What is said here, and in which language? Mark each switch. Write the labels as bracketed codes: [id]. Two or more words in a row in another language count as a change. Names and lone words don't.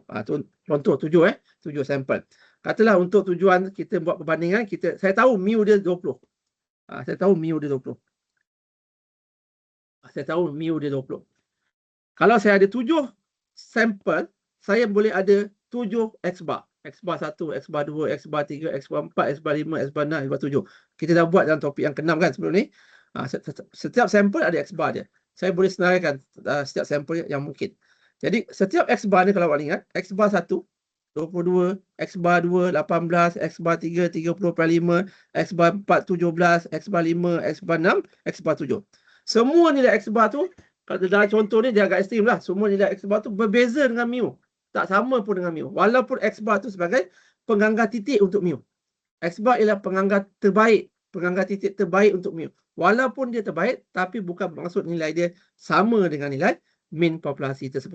[ms] Contoh 7 7 sampel. Katalah untuk tujuan kita buat perbandingan, saya tahu mu dia 20. Saya tahu mu dia 20. Saya tahu mu dia 20. Kalau saya ada 7 sampel, saya boleh ada 7 X bar. X bar 1, X bar 2, X bar 3, X bar 4, X bar 5, X bar 6, X bar 7. Kita dah buat dalam topik yang ke-6 kan sebelum ni. Setiap sampel ada X bar dia. Saya boleh senaraikan setiap sampel yang mungkin. Jadi setiap X bar ni kalau awak ingat, X bar 1, 22, X bar 2, 18, X bar 3, 30/5, X bar 4, 17, X bar 5, X bar 6, X bar 7. Semua nilai X bar tu, kalau dalam contoh ni dia agak ekstrim lah. Semua nilai X bar tu berbeza dengan mu. Tak sama pun dengan mu. Walaupun X bar tu sebagai penganggar titik untuk mu. X bar ialah penganggar terbaik, penganggar titik terbaik untuk mu. Walaupun dia terbaik, tapi bukan bermaksud nilai dia sama dengan nilai min populasi tersebut.